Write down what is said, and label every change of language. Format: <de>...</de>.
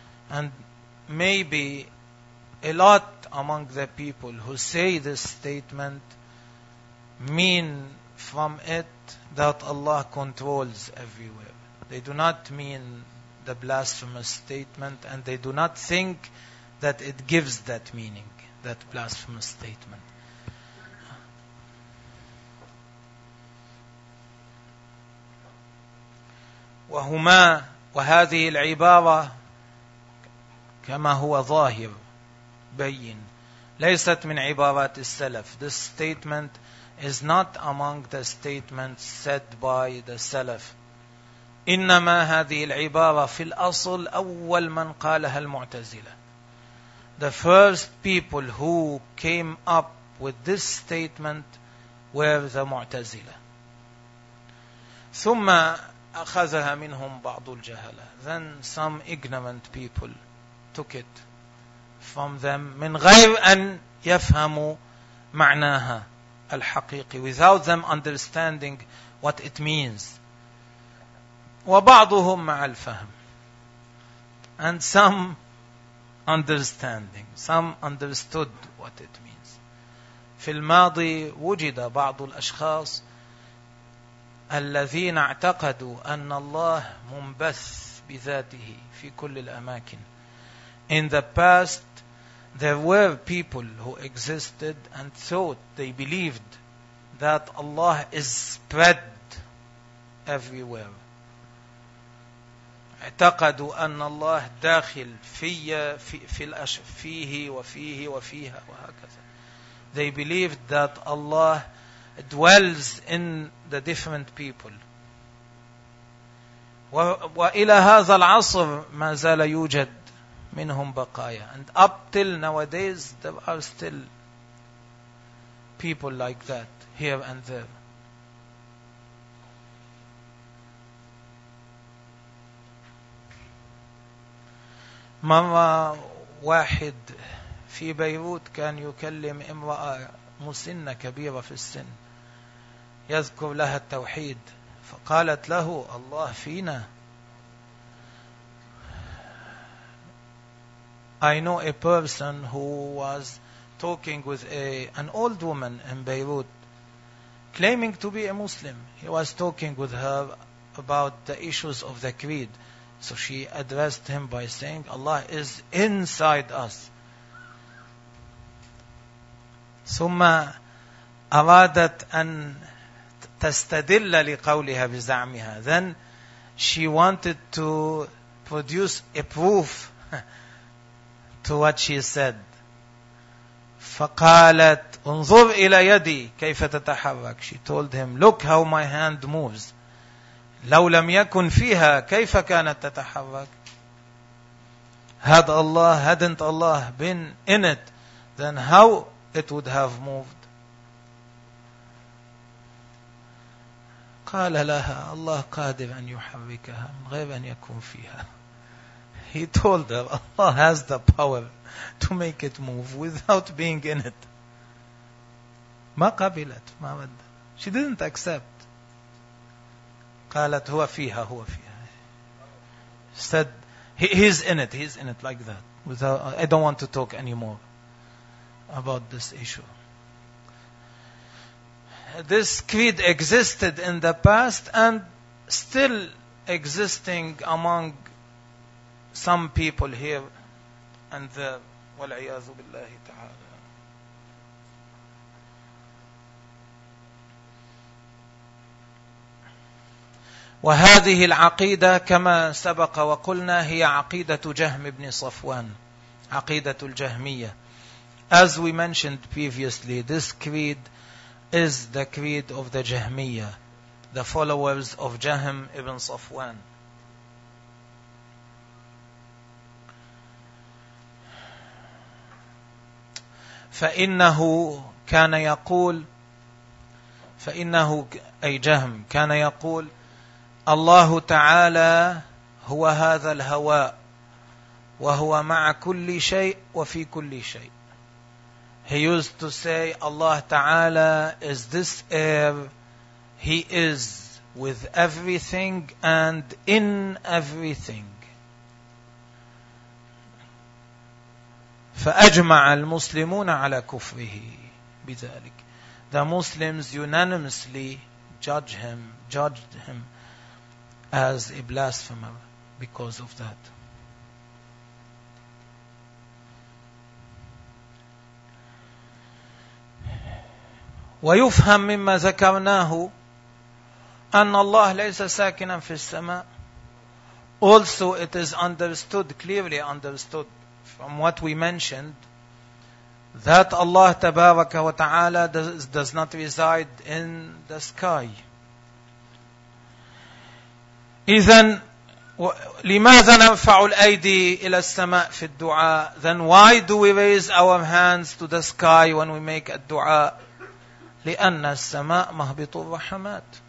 <en>And maybe a lot among the people who say this statement mean from it that Allah controls everywhere. They do not mean the blasphemous statement, and they do not think that it gives that meaning, that blasphemous statement.</en> <ar>وهما وهذه العبارة كما هو ظاهر بين ليست من عبارات السلف.</ar> <en>This statement is not among the statements said by the Salaf.</en> <ar>إنما هذه العبارة في الأصل أول من قالها المعتزلة.</ar> <en>The first people who came up with this statement were the معتزلة.</en> <ar>ثم أخذها منهم بعض الجهلة.</ar> <en>Then some ignorant people took it from them</en> <ar>من غير أن يفهموا معناها الحقيقي,</ar> <en>without them understanding what it means.</en> <ar>وبعضهم مع الفهم.</ar> <en>And some understanding, some understood what it means.</en> <ar>في الماضي وجد بعض الأشخاص الذين اعتقدوا أن الله منبث بذاته في كل الأماكن.</ar> <en>In the past, there were people who existed and thought, they believed that Allah is spread everywhere.</en> <ar>اعتقدوا أن الله داخل في في الأشف فيه وفيه وفيها وهكذا.</ar> <en>They believed that Allah dwells in the different people.</en> <ar>وإلى هذا العصر ما زال يوجد منهم بقايا.</ar> <en>And up till nowadays, there are still people like that, here and there.</en> <ar>مرة واحد في بيروت كان يكلم امرأة مسنة كبيرة في السن يذكر لها التوحيد, فقالت له الله فينا.</ar> <en>I know a person who was talking with an old woman in Beirut, claiming to be a Muslim. He was talking with her about the issues of the creed. So she addressed him by saying, Allah is inside us.</en> <ar>ثم أرادت أن تستدل لقولها بزعمها.</ar> <en>Then she wanted to produce a proof to what she said.</en> <ar>فقالت انظر إلى يدي كيف تتحرك.</ar> <en>She told him, look how my hand moves.</en> <ar>لو لم يكن فيها كيف كانت تتحرك.</ar> <en>Hadn't Allah been in it, then how it would have moved.</en> <ar>قال لها الله قادر أن يحركها من غير أن يكون فيها.</ar> <en>He told her, Allah has the power to make it move without being in it.</en> <ar>ما قبلت, ما رد.</ar> <en>She didn't accept.</en> <ar>قالت هو فيها, هو فيها.</ar> <en>Said, he's in it like that. Without, I don't want to talk anymore about this issue. This creed existed in the past and still existing among some people here and there.</en> <ar>وَالْعِيَاذُ بِاللَّهِ تَعَالَى. وهذه العقيدة كما سبق وقلنا هي عقيدة جهم بن صفوان, عقيدة الجهمية.</ar> <en>As we mentioned previously, this creed is the creed of the Jahmiyyah, the followers of Jahm ibn Safwan.</en> <ar>فإنه كان يقول, فإنه أي جهم كان يقول, الله تعالى هو هذا الهواء وهو مع كل شيء وفي كل شيء.</ar> <en>He used to say, Allah Ta'ala is this air, He is with everything and in everything.</en> <ar>فَأَجْمَعَ الْمُسْلِمُونَ عَلَى كُفْرِهِ بِذَلِكَ.</ar> <en>The Muslims unanimously judged him as a blasphemer because of that.</en> <ar>ويفهم مما ذكرناه أن الله ليس ساكنا في السماء.</ar> <en>Also it is understood, clearly understood from what we mentioned, that Allah</en> <ar>تبارك وتعالى</ar> <en>does not reside in the sky.</en> <ar>إذن لماذا نرفع الأيدي إلى السماء في الدعاء؟</ar> <en>Then why do we raise our hands to the sky when we make a dua?</en> <ar>لأن السماء مهبط الرحمات.</ar>